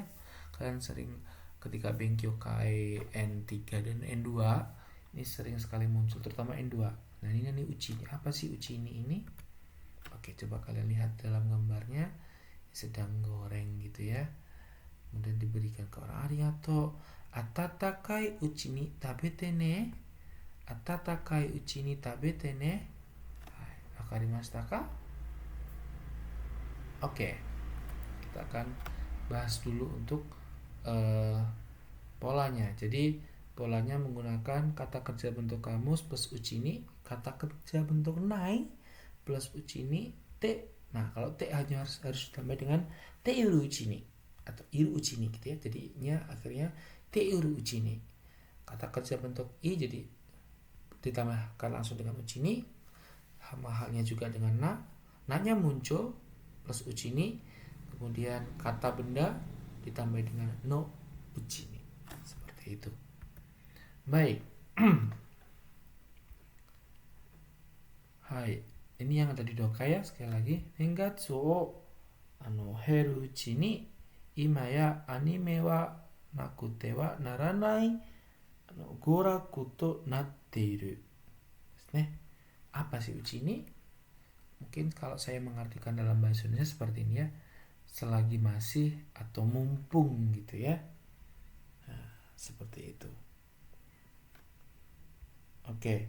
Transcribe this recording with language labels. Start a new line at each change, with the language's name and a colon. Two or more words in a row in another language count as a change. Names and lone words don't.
Indonesian: Kalian sering ketika
Japanese: 勉強会
Indonesian: N3 dan N2, ini sering sekali muncul, terutama N2.
Japanese: 何うち
Indonesian: nih. Apa sih uchi ini? Oke, coba kalian lihat dalam gambarnya, sedang goreng gitu ya. Kemudian diberikan ke orang,
Japanese: ありがとう、温かいうちに食べてね. 温かいうちに食べてね. わかりましたか?
Indonesian: Oke, kita akan bahas dulu untuk polanya. Jadi polanya menggunakan kata kerja bentuk kamus plus
Japanese: うちに,
Indonesian: kata kerja bentuk nai plus
Japanese: うちにて.
Indonesian: Nah, kalau te hanya harus ditambah dengan
Japanese: ているうちに
Indonesian: atau
Japanese: いるうちに
Indonesian: gitu ya. Jadinya akhirnya
Japanese: ているうちに.
Indonesian: Kata kerja bentuk i jadi ditambahkan langsung dengan
Japanese: うちに.
Indonesian: Sama halnya juga dengan na. Na-nya muncul plus
Japanese: うちに.
Indonesian: Kemudian kata benda ditambah dengan
Japanese: のうちに.
Indonesian: Seperti itu. Baik. Hai. Ini yang ada di doka ya, sekali lagi.
Japanese: 年月を経るうちに今やアニメはなくてはならない娯楽となっている.
Indonesian: Apa sih
Japanese: うちに?
Indonesian: Mungkin kalau saya mengartikan dalam bahasa Indonesia seperti ini ya, selagi masih atau mumpung gitu ya. Nah, seperti itu. Oke.